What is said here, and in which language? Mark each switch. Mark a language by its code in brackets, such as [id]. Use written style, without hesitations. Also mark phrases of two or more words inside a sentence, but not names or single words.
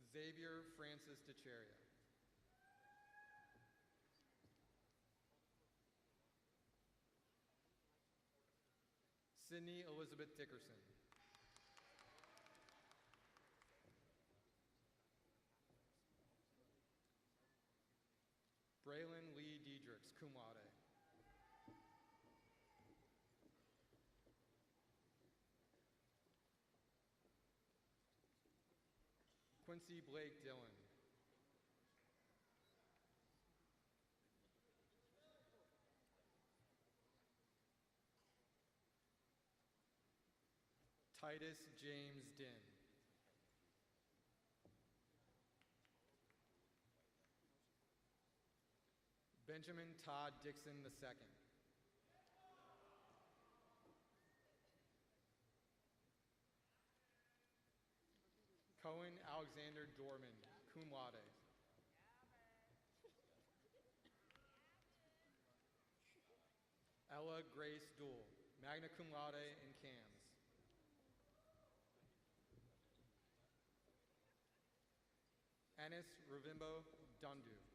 [en] Xavier Francis DeCheria. Sydney Elizabeth Dickerson. Braylon Lee Diedrichs, [la] cum laude. [en] Quincy Blake Dillon. Titus James Din. Benjamin Todd Dixon II. Cohen Alexander Dorman, [la] cum laude. [en] Ella Grace Duell, [la] magna cum laude [en] in cams. Anis Ravimbo Dundu.